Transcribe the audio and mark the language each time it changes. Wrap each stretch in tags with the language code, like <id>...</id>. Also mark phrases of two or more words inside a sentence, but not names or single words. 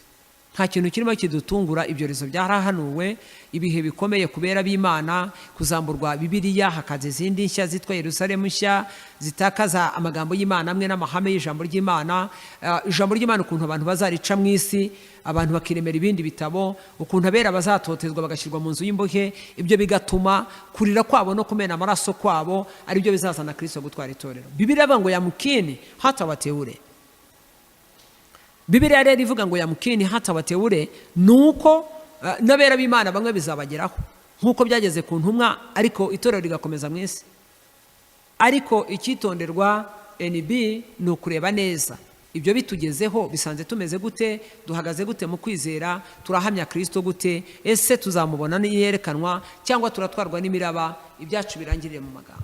<rw>Nta kintu kirimo kidutungura, ibyorezo byarahanuwe, ibihe bikomeye kubera b'Imana, kuzamburwa Bibiliya, hakaza izindi nshya zitwa Yerusalemu nshya zitakaza amagambo y'Imana amwe n'amahame y'ijambo ry'Imana. Ijambo ry'Imana ukuntu abantu bazarica mu isi, abantu bakiremera ibindi bitabo, ukuntu abera bazatotezwa bagashyirwa mu nzu y'imbohe, ibyo bigatuma kurira kwabo no kumena amaraso kwabo ari byo bizazana Kristo gutwara itorero. Bibiliya ivuga ngo</rw> <sw>yamkini hata wateure.</sw> <rw>Bibiliya rero ivuga ngo</rw> <sw>yamkini hata wateure,</sw> <rw>nuko n'abera b'Imana bamwe bizabageraho nkuko byageze ku ntumwa, ariko itorero rigakomeza mu isi. Ariko icyitonderwa NB ni ukureba neza ibyo bitugezeho bisanze tumeze gute, duhagaze gute mu kwizera, turahamya Kristo gute, ese tuzamubona niyerekanwa cyangwa turatwarwa n'imiraba, ibyacu birangirire mu magambo.</rw>